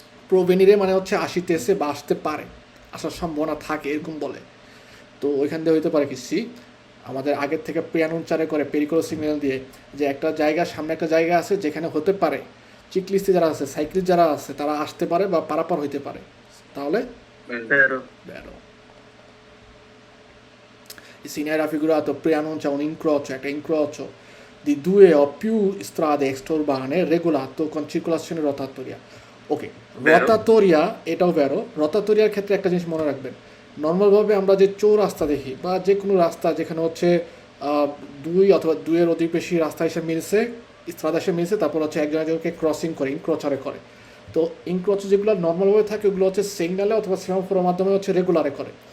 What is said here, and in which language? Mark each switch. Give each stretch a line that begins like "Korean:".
Bangla: provenire মানে হচ্ছে আসিতেছে বা আসতে পারে, আসার সম্ভাবনা থাকে এরকম বলে। তো ওইখান দিয়ে হইতে পারে কি সি আমাদের আগের থেকে প্রিয়ানুচারে করে পেরিকোলো সিগন্যাল দিয়ে যে একটা জায়গা সামনে একটা জায়গা আছে যেখানে হতে পারে চিকলিস্টে যারা আছে সাইক্লিস্ট যারা আছে তারা আসতে পারে বা পারাপার হইতে পারে, তাহলে
Italian: বেরো vero. Il segnale raffigurato preannuncia un incrocio, একটা incrocio di due o più strade extraurbane regolato con circolazione rotatoria.
Bangla: ওকে, রোটাটোরিয়া এটাও ভেরো। রোটাটোরিয়ার ক্ষেত্রে একটা জিনিস মনে রাখবেন, নর্মালভাবে আমরা যে চৌরাস্তা দেখি বা যে কোনো রাস্তা যেখানে হচ্ছে দুই অথবা দুইয়ের অধিক বেশি রাস্তা এসে মিলছে, স্ত্রাদা এসে মিলছে, তারপর হচ্ছে একজন একজনকে ক্রসিং করে ইনক্রোচারে করে। তো ইনক্রোচ যেগুলো নর্মালভাবে থাকে ওগুলো হচ্ছে সিগন্যালে অথবা সেমাফোরের মাধ্যমে হচ্ছে রেগুলারে করে।